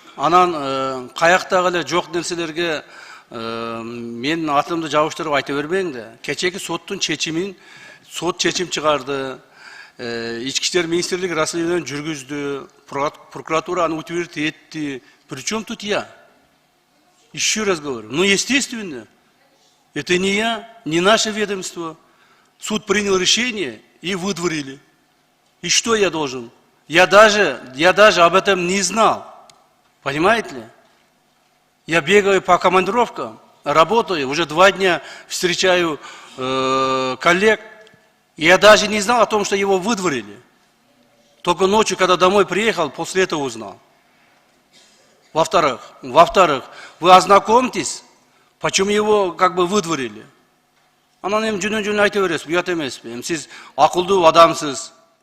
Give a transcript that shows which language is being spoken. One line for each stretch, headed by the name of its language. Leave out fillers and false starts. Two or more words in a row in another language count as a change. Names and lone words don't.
Kyrgyz: анан каяктагы эле жок нерселерге менин атымды жабыштырып айта бербең да. Кечеки соттун чечимин сот чечим чыгарды. Ички иштер министрлиги расследование жүргүздү. Прокуратура аны утвердить этти.
Russian: Причем тут я? Еще раз говорю. Ну, естественно. Это не я, не наше ведомство. Суд принял решение и выдворили. И что я должен? Я даже об этом не знал. Понимаете ли? Я бегаю по командировкам, работаю, уже 2 дня встречаю коллег. Я даже не знал о том, что его выдворили. Только ночью, когда домой приехал, после этого узнал. Во-вторых, вы ознакомьтесь, почему его как бы выдворили.
Kyrgyz: Анан эми жөнөн айта бересиз, уят эмеспи. Сиз акылдуу адамсыз.